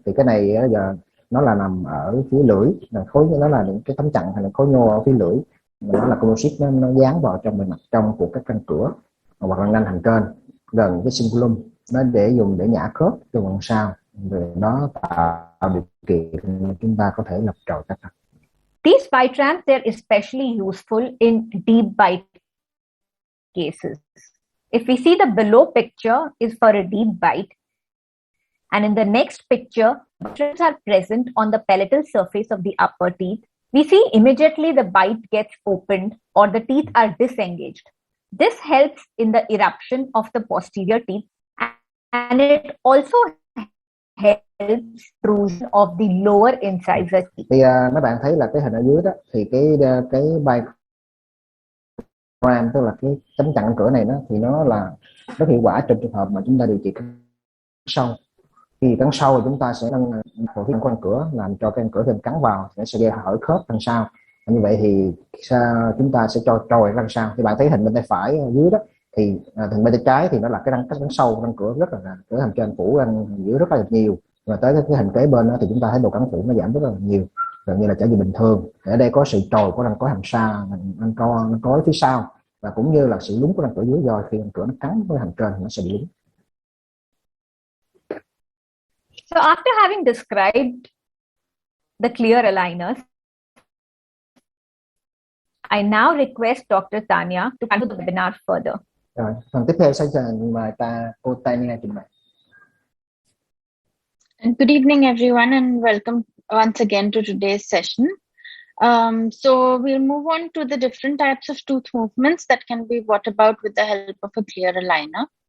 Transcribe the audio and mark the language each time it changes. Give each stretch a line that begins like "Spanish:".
Vietnamese: Thì cái này giờ nó là nằm ở phía lưỡi, là khối, nó là những cái tấm chặn hay là khối nhô ở phía lưỡi, nó là composite, nó dán vào trong bề mặt trong của các răng cửa hoặc răng nanh hành trên gần cái cingulum. nó để dùng để nhả khớp cho lần sau, rồi nó tạo điều kiện chúng ta có thể lập trội các răng.
English: These bite ramps, they're especially useful in deep bite cases. If we see the below picture is for a deep bite, and in the next picture, bite ramps are present on the palatal surface of the upper teeth. We see immediately the bite gets opened or the teeth are disengaged. This helps in the eruption of the posterior teeth, and it also helps intrusion of the lower incisor teeth.
Vietnamese: Thì mấy bạn thấy là cái hình ở dưới đó, thì cái bite ram, tức là cái tấm chặn cửa này đó, thì nó là rất hiệu quả trong trường hợp mà chúng ta điều trị cắn sâu. Khi cắn sâu thì chúng ta sẽ nâng phần phía của răng cửa, làm cho cái răng cửa thêm cắn vào, sẽ gây hở khớp răng sau. Như vậy thì chúng ta sẽ cho trồi răng sau. Thì bạn thấy hình bên tay phải ở dưới đó, thì hình bên tay trái thì nó là cái răng sâu răng cửa rất là cửa hàm trên phủ răng giữa rất là nhiều, và tới cái hình kế bên đó thì chúng ta thấy độ cắn phủ nó giảm rất là nhiều, gần như là trở về bình thường. Ở đây có sự trồi của răng cối hàm sau, răng cối phía sau, và cũng như là sự lún của răng cửa dưới, do khi răng cửa nó cắn với hàm trên nó sẽ bị lún.
English: So after having described the clear aligners, I now request Dr. Tanya to continue the webinar further.
Vietnamese: Rồi, phần tiếp theo sẽ mời cô Tanya trình bày.
English: Good evening, everyone, and welcome once again to today's session. So we'll move on to the different types of tooth movements that can be brought about with the help of a clear aligner.